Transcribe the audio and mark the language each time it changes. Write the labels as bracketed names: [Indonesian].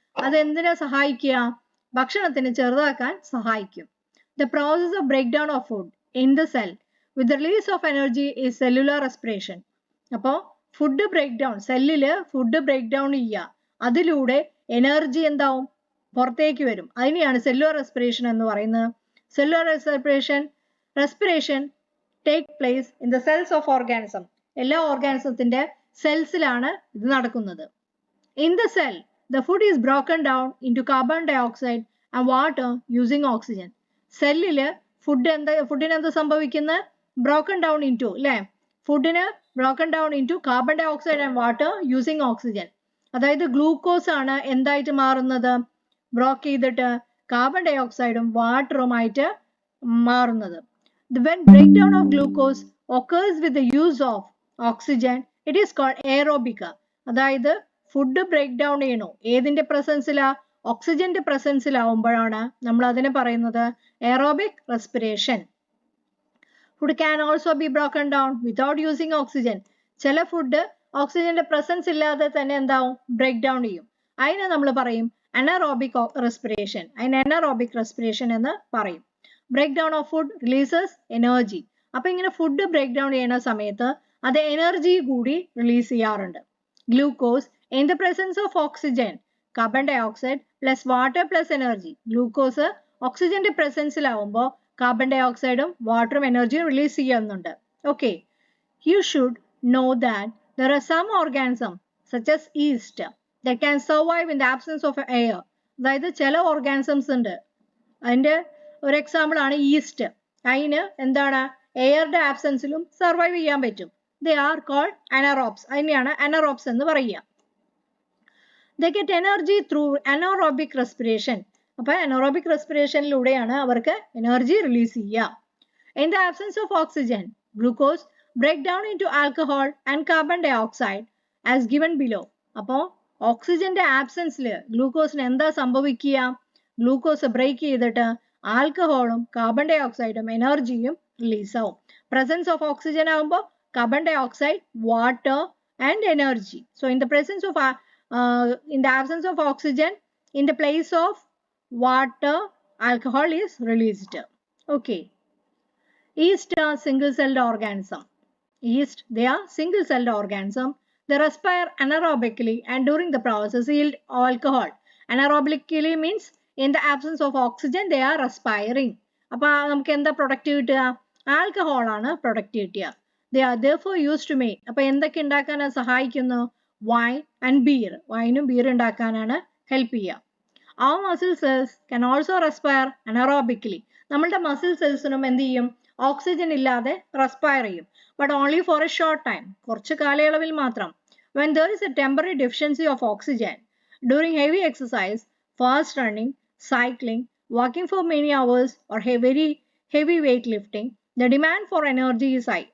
[Malayalam] അത് എന്തിനാ സഹായിക്കുക? ഭക്ഷണത്തിന് ചെറുതാക്കാൻ സഹായിക്കും. [English] The process of breakdown of food in the cell with the release of energy is cellular respiration. [Malayalam] അപ്പോൾ food break down, സെല്ലില് food break down ചെയ്യുക, അതിലൂടെ എനർജി എന്താവും? പുറത്തേക്ക് വരും. അതിനെയാണ് സെല്ലുലാർ റെസ്പിറേഷൻ എന്ന് പറയുന്നത്. [English] Cellular respiration take place in the cells of organism. [Malayalam] എല്ലാ ഓർഗാനിസത്തിന്റെ സെൽസിലാണ് ഇത് നടക്കുന്നത്. [English] In the cell the food is broken down into carbon dioxide and water using oxygen. [Malayalam] സെല്ലില് ഫുഡിന് എന്താ സംഭവിക്കുന്നത്? [English] Broken down into അല്ലെ, ഫുഡിന് broken down into carbon dioxide and water using oxygen. [Malayalam] അതായത് glucose ആണ് എന്തായിട്ട് മാറുന്നത്? ബ്രോക്ക് ചെയ്തിട്ട് കാർബൺ ഡൈ ഓക്സൈഡും വാട്ടറുമായിട്ട് മാറുന്നത്. [English] When breakdown of glucose occurs with the use of oxygen, It is called aerobic. [Malayalam] അതായത് food break down ചെയ്യണോ ഏതിന്റെ പ്രസൻസിലാ ഓക്സിജന്റെ പ്രസൻസിലാവുമ്പോഴാണ് നമ്മൾ അതിനെ പറയുന്നത് aerobic respiration. [English] Food can also be broken down without using oxygen. [Malayalam] ചില ഫുഡ് ഓക്സിജന്റെ പ്രസൻസ് ഇല്ലാതെ തന്നെ എന്താവും ബ്രേക്ക് ഡൗൺ ചെയ്യും. അതിനെ നമ്മൾ പറയും അനറോബിക് റെസ്പിറേഷൻ. അതിന് അനറോബിക് റെസ്പിറേഷൻ എന്ന് പറയും. [English] Break down of food releases energy. [Malayalam] അപ്പൊ ഇങ്ങനെ ഫുഡ് ബ്രേക്ക് ഡൗൺ ചെയ്യുന്ന സമയത്ത് അത് എനർജി കൂടി റിലീസ് ചെയ്യാറുണ്ട്. [English] Glucose in the presence of oxygen, carbon dioxide plus water plus energy. [Malayalam] Glucose ഓക്സിജന്റെ പ്രസൻസിലാവുമ്പോൾ കാർബൺ ഡൈ ഓക്സൈഡും വാട്ടറും എനർജിയും റിലീസ് ചെയ്യുന്നുണ്ട്. [English] Okay, you should know that there are some organisms such as yeast that can survive in the absence of air. [Malayalam] അതായത് ചില organisms ഉണ്ട്, അതിന്റെ ഒരു example ആണ് ഈസ്റ്റ്. അതിന് എന്താണ് എയറുടെ ആബ്സെൻസിലും സർവൈവ് ചെയ്യാൻ പറ്റും. [English] They are called anaerobes. [Malayalam] അതിനെയാണ് അനറോബ്സ് എന്ന് പറയുക. [English] They get energy through anaerobic respiration. [Malayalam] അപ്പൊ അനറോബിക് റെസ്പിറേഷനിലൂടെയാണ് അവർക്ക് എനർജി റിലീസ് ചെയ്യുക. [English] In the absence of oxygen, glucose break down into alcohol and carbon dioxide as given below. [Malayalam] അപ്പോൾ ഓക്സിജന്റെ ആബ്സെൻസിൽ ഗ്ലൂക്കോസിന് എന്താ സംഭവിക്കുക? ഗ്ലൂക്കോസ് ബ്രേക്ക് ചെയ്തിട്ട് ആൽക്കഹോളും കാർബൺ ഡൈ ഓക്സൈഡും എനർജിയും റിലീസ് ആവും. പ്രസൻസ് ഓഫ് ഓക്സിജൻ ആകുമ്പോൾ carbon dye oxide, water and energy. [English] So in the presence of in the absence of oxygen, in the place of water, alcohol is released. Okay. Yeast are single-celled organism. Yeast, they are single-celled organism. They respire anaerobically and during the process yield alcohol. Anaerobically means in the absence of oxygen they are respiring. [Malayalam] അപ്പോൾ നമുക്ക് എന്താ product കിട്ടുക? Alcohol ആണ് product കിട്ടുക. They are therefore used to make. അപ്പോൾ എന്തൊക്കെ ഉണ്ടാക്കാൻ സഹായിക്കുന്നു? [English] Wine and beer. [Malayalam] വൈനും ബിയർ ഉണ്ടാക്കാനാണ് ഹെൽപ്പ് ചെയ്യുക. [English] Our muscle cells can also respire anaerobically. [Malayalam] നമ്മളുടെ മസിൽ സെൽസിനും എന്ത് ചെയ്യും? ഓക്സിജൻ ഇല്ലാതെ റെസ്പയർ ചെയ്യും. [English] But only for a short time. [Malayalam] കുറച്ച് കാലയളവിൽ മാത്രം. [English] When there is a temporary deficiency of oxygen during heavy exercise, fast running, cycling, walking for many hours or very heavy weight lifting, the demand for energy is high.